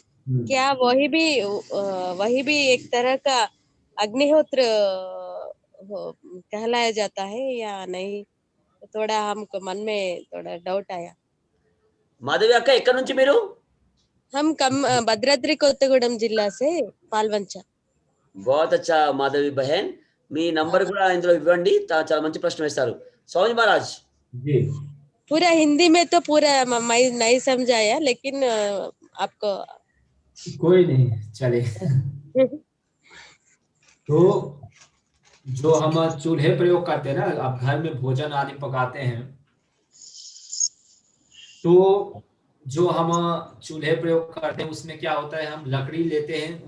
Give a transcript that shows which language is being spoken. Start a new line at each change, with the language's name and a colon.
Hindi: क्या वही भी एक तरह का अग्निहोत्र कहलाया जाता है या नहीं? थोड़ा हमको मन में थोड़ा डाउट आया।
Telugu: మాధవి అక్క ఎక్కడి నుంచి మీరు?
Hindi: हम भद्राद्री कोत्तगूडెం जिला से पालवंच। बहुत अच्छा माधवी बहन,
Telugu: మీ నంబర్ కూడా ఇందులో ఇవ్వండి, చాలా మంచి ప్రశ్న వేస్తారు.
Hindi: स्वामी महाराज जी पूरा हिंदी में तो पूरा मैं नहीं समझाया, लेकिन आपको कोई नहीं चले। तो जो हम चूल्हे प्रयोग करते हैं ना, अब घर में भोजन आदि पकाते हैं, तो जो हम चूल्हे प्रयोग करते हैं उसमें क्या होता है, हम लकड़ी लेते हैं।